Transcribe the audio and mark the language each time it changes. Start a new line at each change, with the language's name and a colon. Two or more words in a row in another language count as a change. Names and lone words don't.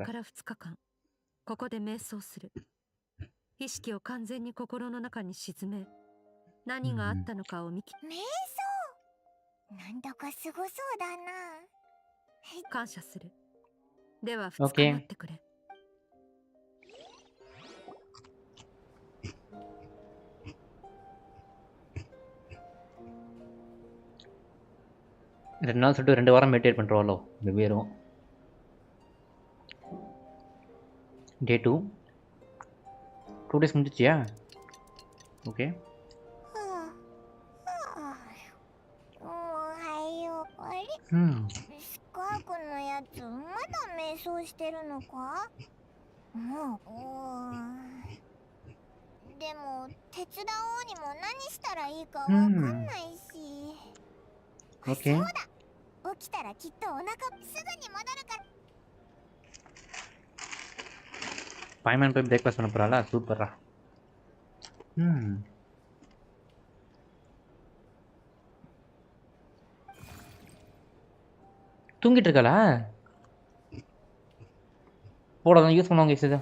Japanese: から2日間、ここで瞑想する。意識を完全に心の中に沈め、何があったのかを見き。瞑想？なんだかすごそうだな。感謝する。では2日待ってくれ。
Tamil: ரெண்டு நாள் சொல்லிட்டு 2 வாரம் மெடிடேட் பண்ணுறோம்ல வெவ்வேறும்.
English: Day 2 2 days
Tamil: முடிஞ்சிச்சியா? ஓகே.
Japanese: スカークのやつまだ瞑想してるのか？もう。でも手伝おうにも何したらいいかわかんないし。
English: Okay.
Japanese: そうだ。起きたらきっとお腹すぐに戻るから。
Tamil: பாய்மேன் போய் பிரேக்ஃபாஸ்ட் பண்ண போறாளா? சூப்பரா. தூங்கிட்டு இருக்காளா? போட தான் யூஸ் பண்ணுவாங்க இசை.